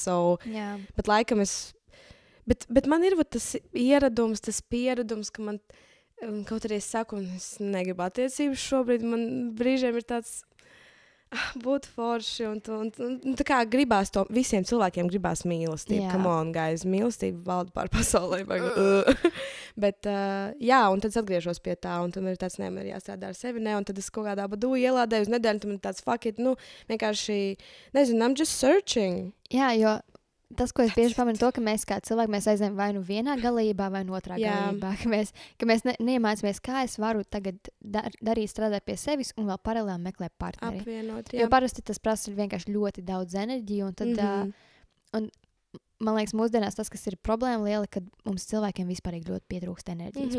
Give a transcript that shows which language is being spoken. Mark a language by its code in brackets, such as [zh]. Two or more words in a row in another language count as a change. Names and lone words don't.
[lv] Bet laikam bet man ir tas ieradums, tas pieredums, ka man, kaut arī es saku, un es negribu attiecības šobrīd, man brīžiem ir tāds, būt forši, un tā kā gribās to, visiem cilvēkiem gribās mīlestību. [en] Come on, guys, [lv] mīlestība valda pār pasaulē. Bet, un tad es atgriežos pie tā, un tad man ir tāds, man ir jāstrādā ar sevi, un tad es kaut kādā badu ielādēju uz nedēļu, un tad man ir tāds, [en] fuck it, [lv] vienkārši, nezinu, [en] I'm just searching. [lv] Jā, jo tas, ko es bieži pamanu, to, ka mēs kā cilvēki, mēs aizējam vai nu vienā galībā, vai nu otrā galībā. Ka mēs neiemācāmies, kā es varu tagad darīt, strādāt pie sevis un vēl paralēli meklēt partneri. Apvienot, jo parasti tas prasa vienkārši ļoti daudz enerģiju, un tad, un man liekas, mūsdienās tas, kas ir problēma liela, kad mums cilvēkiem vispār ļoti pietrūkst enerģijas.